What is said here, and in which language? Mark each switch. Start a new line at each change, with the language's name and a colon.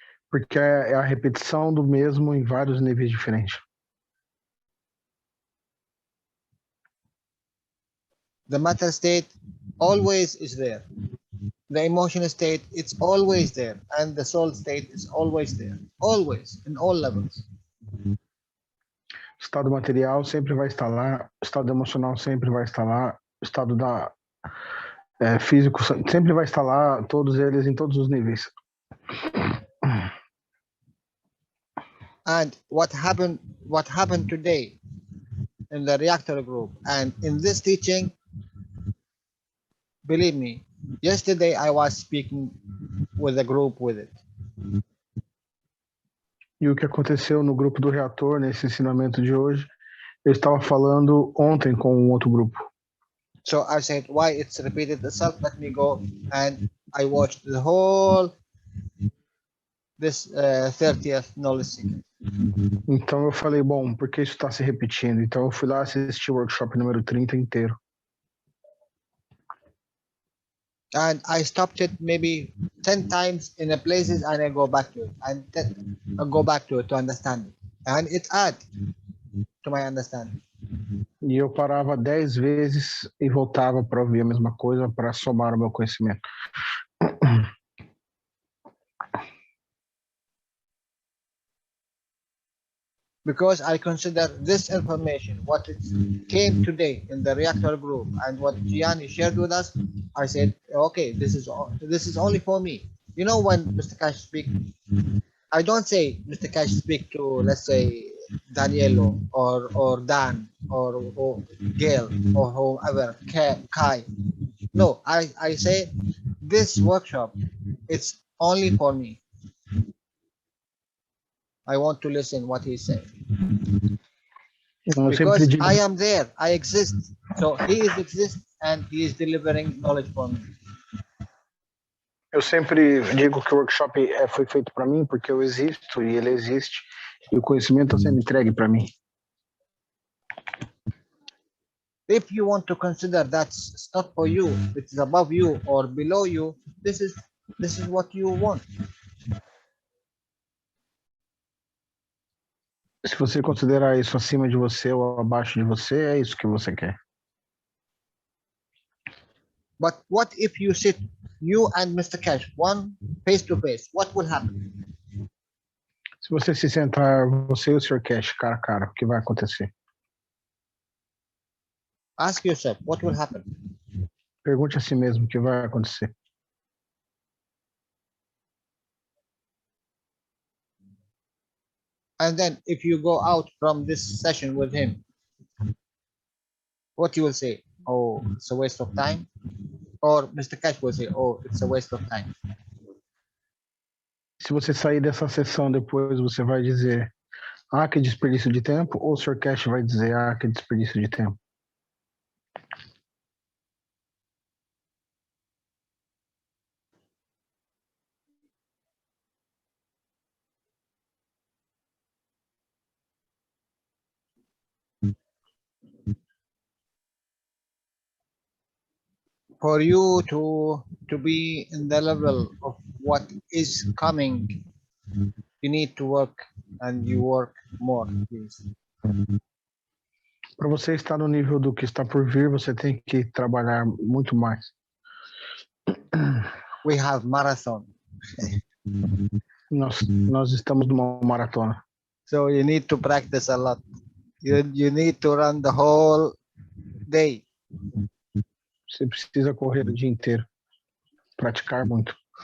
Portuguese: Porque é a repetição do mesmo em vários níveis diferentes.
English: The matter state always is there. The emotional state, it's always there. And the soul state is always there. Always, in all levels.
Portuguese: O estado material sempre vai estar lá, o estado emocional sempre vai estar lá, o estado físico sempre vai estar lá, todos eles em todos os níveis.
English: And what happened today in the reactor group and in this teaching, believe me, yesterday I was speaking with a group with it.
Portuguese: E o que aconteceu no grupo do reator, nesse ensinamento de hoje, eu estava falando ontem com um outro grupo.
English: So I said, why it's repeated itself? Let me go, and I watched the whole this 30th knowledge seeker.
Portuguese: Então eu falei, bom, por que isso está se repetindo? Então eu fui lá assistir o workshop número 30 inteiro.
English: And I stopped it maybe 10 times in the places, and I go back to it, and then I go back to it to understand it, and it adds to my understanding.
Portuguese: E eu parava 10 vezes e voltava para ouvir a mesma coisa para somar o meu conhecimento.
English: Because I consider this information, what it came today in the reactor group, and what Gianni shared with us, I said, okay, this is only for me. You know, when Mr. Cash speak, I don't say Mr. Cash speak to, let's say, Danielo or Dan or Gail or whoever, Kai. No, I say this workshop, it's only for me. I want to listen what he's saying. Because I am there, I exist. So he is exist and he is delivering knowledge for me.
Portuguese: Eu sempre digo que o workshop foi feito para mim porque eu existo e ele existe e o conhecimento está sendo entregue para mim.
English: If you want to consider that's not for you, it's above you or below you, this is what you want.
Portuguese: Se você considerar isso acima de você ou abaixo de você, é isso que você quer.
English: But what if you sit, you and Mr. Cash, one face to face, what will happen?
Portuguese: Se você se sentar, você e o Sr. Cash, cara a cara, o que vai acontecer?
English: Ask yourself, what will happen?
Portuguese: Pergunte a si mesmo o que vai acontecer.
English: And then if you go out from this session with him, what you will say? Oh, it's a waste of time. Or Mr. Cash will say, oh, it's a waste of time.
Portuguese: Se você sair dessa sessão depois, você vai dizer, ah, que desperdício de tempo, ou o Sr. Cash vai dizer, ah, que desperdício de tempo.
English: For you to be in the level of what is coming, you need to work, and you work more, please.
Portuguese: Para você estar no nível do que está por vir, você tem que trabalhar muito mais.
English: We have marathon.
Portuguese: Nós estamos numa maratona.
English: So you need to practice a lot. You need to run the whole day.
Portuguese: Você precisa correr o dia inteiro, praticar muito.